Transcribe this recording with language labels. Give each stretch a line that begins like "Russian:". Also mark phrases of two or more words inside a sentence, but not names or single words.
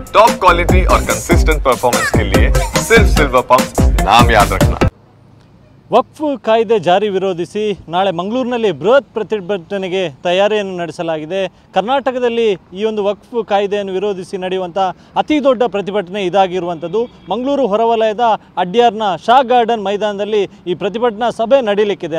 English: top quality
Hindi: और
English: consistent performance
Hindi: के लिए सिर्फ सिल्वर पंप नाम याद रखना।
Kannada: ವಕ್ಫ್ ಕಾಯ್ದೆ ಜಾರಿ ವಿರೋಧಿಸಿ ನಾಳೆ ಮಂಗಳೂರಿನಲ್ಲಿ ಬೃಹತ್ ಪ್ರತಿಭಟನೆಗೆ ತಯಾರಿಯನ್ನು ನಡೆಸಲಾಗಿದೆ. ಕರ್ನಾಟಕದಲ್ಲಿ ಈ ಒಂದು ವಕ್ಫ್ ಕಾಯ್ದೆಯನ್ನು ವಿರೋಧಿಸಿ ನಡೆಯುವಂಥ ಅತಿ ದೊಡ್ಡ ಪ್ರತಿಭಟನೆ ಇದಾಗಿರುವಂಥದ್ದು. ಮಂಗಳೂರು ಹೊರವಲಯದ ಅಡ್ಯಾರ್ನ ಶಾ ಗಾರ್ಡನ್ ಮೈದಾನದಲ್ಲಿ ಈ ಪ್ರತಿಭಟನಾ ಸಭೆ ನಡೀಲಿಕ್ಕಿದೆ.